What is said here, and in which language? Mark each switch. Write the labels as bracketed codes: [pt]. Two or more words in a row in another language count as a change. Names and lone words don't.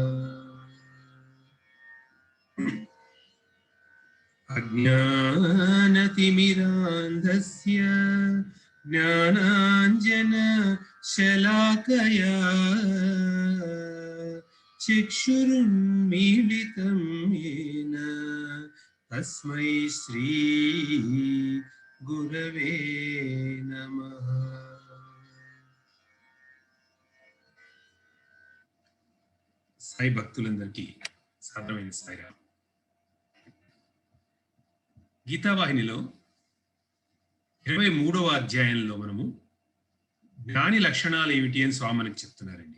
[sa] अज्ञानतिमिरान्धस्य ज्ञानाञ्जनशलाकया चक्षुरुन्मीलितं येन तस्मै श्री गुरवे नमः। [te] సాయి భక్తులందరికీ సాధారణమైన సాయిరాం. గీతావాహినిలో 23వ అధ్యాయంలో మనము జ్ఞాని లక్షణాలు ఏమిటి అని స్వామి మనకి చెప్తున్నారండి.